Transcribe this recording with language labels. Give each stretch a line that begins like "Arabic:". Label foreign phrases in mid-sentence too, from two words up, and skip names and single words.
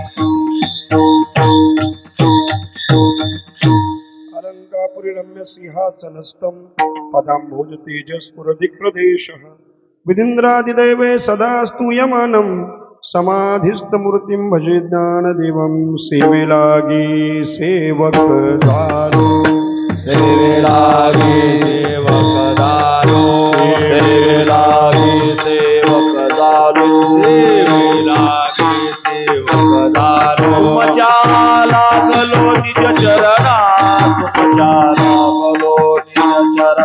Sanskrit: अलंकापुरी रम्य सिंहासनस्थं पदाम्भोज तेजस्फुरदिक्प्रदेशः, विदिन्द्रादिदैवे सदा स्तूयमानं समाधिस्थमूर्तिं भजे ज्ञानदेवं.
Marathi: सेवे लागी सेवक झालो, सेवे लागी सेवक झालो, सेवे लागी सेवक झालो, सेवे लागी सेवक झालो. तुमच्या लागलो निज चरणा, तुमच्या लागलो निज चरणा,